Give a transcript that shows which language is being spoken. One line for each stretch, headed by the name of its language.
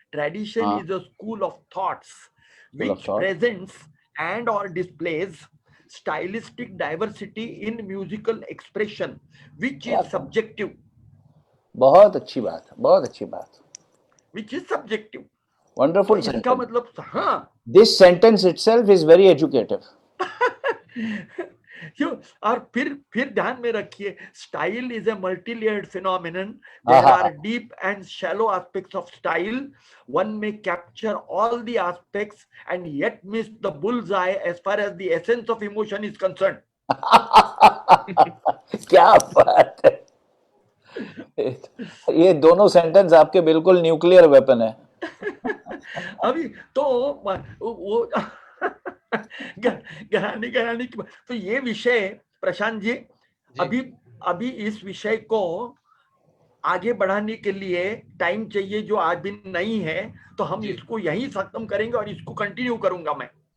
English: Tradition is a school of thoughts which presents and or displays stylistic diversity in musical expression, which is subjective.
Hindi: बहुत अच्छी बात, बहुत अच्छी बात.
English: Which is subjective. Wonderful
Hindi: तो
English: sentence.
Hindi: इसका मतलब, हाँ.
English: This sentence itself is very educative.
Hindi: और फिर ध्यान में रखिए,
English: style is a multi-layered phenomenon. There are deep and shallow aspects of style. One may capture all the aspects and yet miss the bullseye as far as the essence of emotion is concerned.
Hindi: क्या बात है. ये दोनों sentence आपके बिल्कुल nuclear weapon है. अभी तो वो घराने की, तो ये विषय प्रशांत जी, अभी इस विषय को आगे बढ़ाने के लिए टाइम चाहिए जो आज भी नहीं है, तो हम इसको यहीं खत्म करेंगे और इसको कंटिन्यू करूंगा मैं.